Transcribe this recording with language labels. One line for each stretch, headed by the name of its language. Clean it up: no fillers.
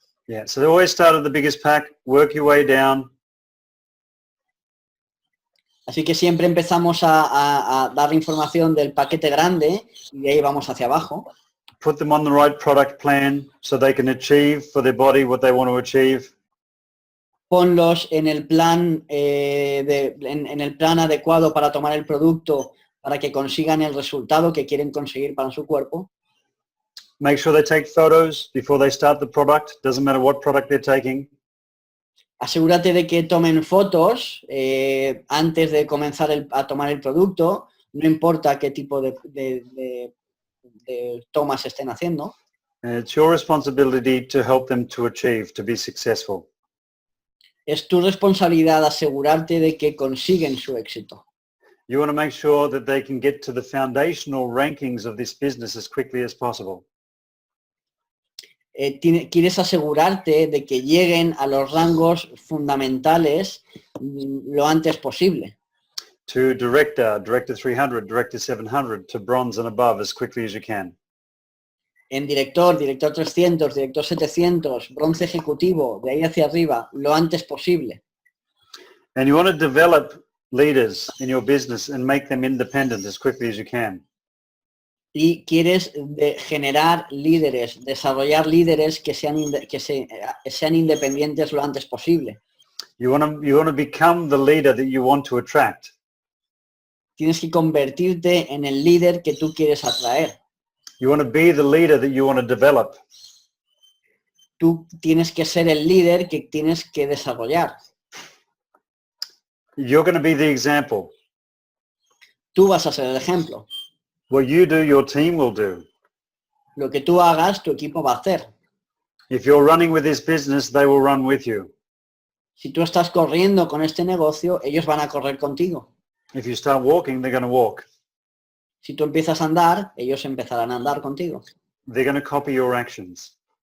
English: Yeah, so they always start at the biggest pack, work your way down.
Spanish: Así que siempre empezamos a dar información del paquete grande y de ahí vamos hacia abajo.
English: Put them on the right product plan so they can achieve for their body what they want to achieve.
Spanish: Ponlos en el plan en el plan adecuado para tomar el producto para que consigan el resultado que quieren conseguir para su cuerpo.
English: Make sure they take photos before they start the product. Doesn't matter what product they're taking.
Spanish: Asegúrate de que tomen fotos antes de comenzar a tomar el producto, no importa qué tipo de tomas estén haciendo.
English: It's your responsibility to help them to achieve, to be successful.
Spanish: Es tu responsabilidad asegurarte de que consiguen su éxito.
English: You want to make sure that they can get to the foundational rankings of this business as quickly as possible.
Spanish: Quieres asegurarte de que lleguen a los rangos fundamentales lo antes posible.
English: To director 300, director 700, to bronze and above as quickly as you can.
Spanish: En director 300, director 700, bronce ejecutivo, de ahí hacia arriba, lo antes posible.
English: And you want to develop leaders in your business and make them independent as quickly as you can.
Spanish: Y quieres generar líderes, desarrollar líderes que sean independientes lo antes posible.
English: You want to become the leader that you want to attract.
Spanish: Tienes que convertirte en el líder que tú quieres atraer.
English: You want to be the leader that you want to develop.
Spanish: Tú tienes que ser el líder que tienes que desarrollar.
English: You're going to be the example.
Spanish: Tú vas a ser el ejemplo.
English: What you do, your team will do.
Spanish: Lo que tú hagas, tu equipo va a hacer.
English: If you're running with this business, they will run with you.
Spanish: Si tú estás corriendo con este negocio, ellos van a correr contigo.
English: If you start walking, they're going to walk.
Spanish: Si tú empiezas a andar, ellos empezarán a andar contigo.
English: They're going to copy your actions.